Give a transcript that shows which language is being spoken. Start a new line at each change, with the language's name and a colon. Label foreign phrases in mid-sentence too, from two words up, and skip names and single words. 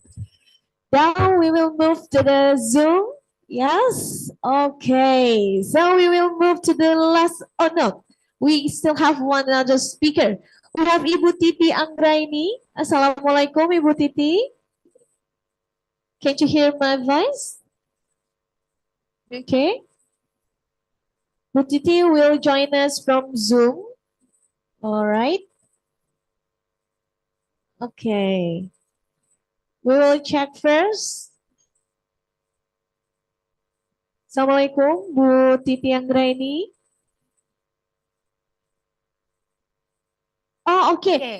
English: Now we will move to the Zoom. Yes. Okay. So we will move to the last. Oh no, we still have one other speaker. We have Ibu Titi Anggraini. Assalamualaikum, Ibu Titi. Can you hear my voice? Okay. Ibu Titi will join us from Zoom. All right. Okay. We will check first. Assalamualaikum, Bu Titi Anggraini. Oh, okay.